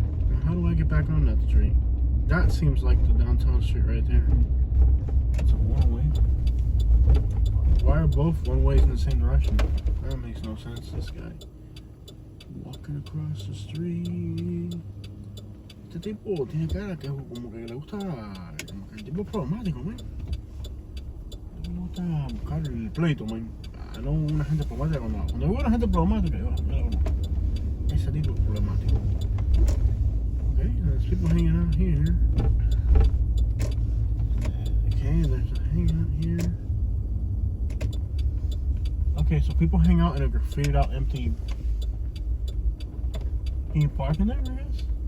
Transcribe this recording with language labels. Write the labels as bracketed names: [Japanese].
[English] Now how do I get back on that street? That seems like the downtown street right there. It's a one-way. Why are both one-ways in the same direction? That makes no sense, this guy. Walking across the street. [Spanish] Este tipo tiene cara que como que le gusta, como que el tipo es problemático, man. Le gusta buscar el pleito, man. No una gente problemática cuando veo una gente problemática, yo no. Ese tipo es problemático. [English] Okay, there's people hanging out here. Okay, there's a hangout here. Okay, so people hang out in a graffitied out empty. Can you park in there, I guess?